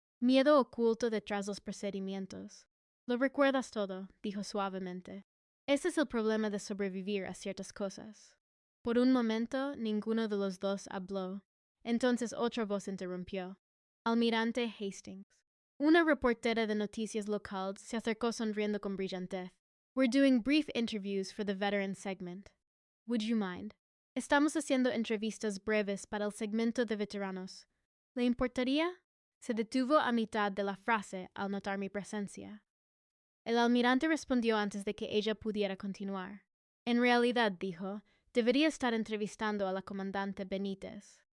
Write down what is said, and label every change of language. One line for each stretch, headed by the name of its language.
Spanish: Miedo oculto detrás de los procedimientos. Lo recuerdas todo, dijo suavemente. Ese es el problema de sobrevivir a ciertas cosas. Por un momento, ninguno de los dos habló. Entonces otra voz interrumpió. Almirante Hastings. Una reportera de noticias local se acercó sonriendo con brillantez.
English: We're doing brief interviews for the veteran segment. Would you mind?
Spanish: Estamos haciendo entrevistas breves para el segmento de veteranos. ¿Le importaría? Se detuvo a mitad de la frase al notar mi presencia. El almirante respondió antes de que ella pudiera continuar. En realidad, dijo, debería estar entrevistando a la comandante Benítez.